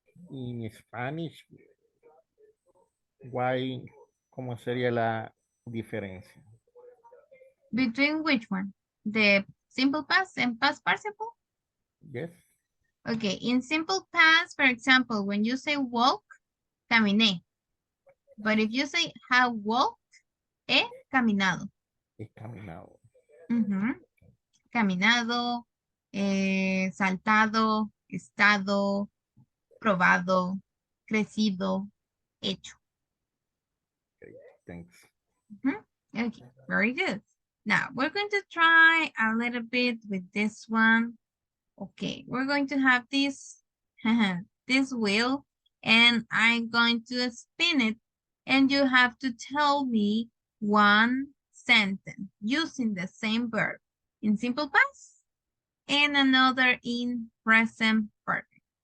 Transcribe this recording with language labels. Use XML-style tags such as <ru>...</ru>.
<en>In Spanish, why,</en> <es>¿cómo sería la diferencia?</es> <en>Between which one? The simple past and past participle? Yes. Okay, in simple past, for example, when you say walk,</en> <es>caminé.</es> <en>But if you say have walked,</en> <es>he caminado. He caminado. Caminado, saltado, estado, probado, crecido, hecho.</es> <en>Okay, thanks. Okay, very good. Now we're going to try a little bit with this one. Okay, we're going to have this, this wheel, and I'm going to spin it, and you have to tell me one sentence using the same verb in simple past and another in present perfect.</en>